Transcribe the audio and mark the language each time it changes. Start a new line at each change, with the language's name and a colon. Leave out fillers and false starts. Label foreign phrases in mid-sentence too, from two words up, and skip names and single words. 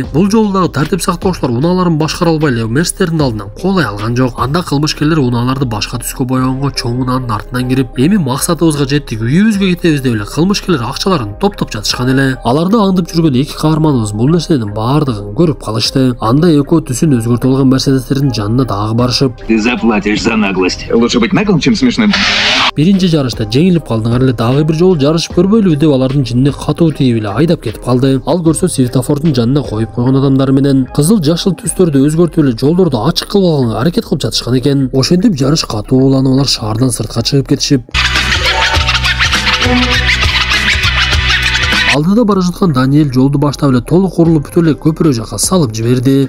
Kyrgyz: Бул жолу дагы тартип сактоочулар унааларын башкара албай эле Мерседестердин алдынан колай алган жок. Анда кылмышкерлер унааларды башка түскө боёгонго чоң унаанын артынан кирип, эми максатыбызга жеттик, үйүбүзгө кетебиз деп эле кылмышкерлер акчаларын топтоп жатышкан эле. Аларды аңдып жүргөн эки каарманыбыз бул нерсенин баардыгын көрүп калышты. Анда экөө түсүн өзгөртүп алган Мерседестердин жанына дагы барышып,
Russian: Ты заплатишь за наглость. Лучше быть наглым, чем смешным.
Kyrgyz: биринчи жарышта жеңилип калдыңар эле, дагы бир жолу жарышып көрбөйлүбү деп алардын жинине катуу тийип эле айдап кетип калды. Ал көрсө светофордун жанына коюп койгон адамдар менен кызыл жашыл түстөрдү өзгөртүп эле жолдорду ачык кылып алганга аракет кылып жатышкан экен. Ошентип жарыш катуу уланып алар шаардан сыртка чыгып кетишип, алдыда бара жаткан Даниэль жолду баштап эле толук курулуп бүтө эле көпүрө жака салып жиберди.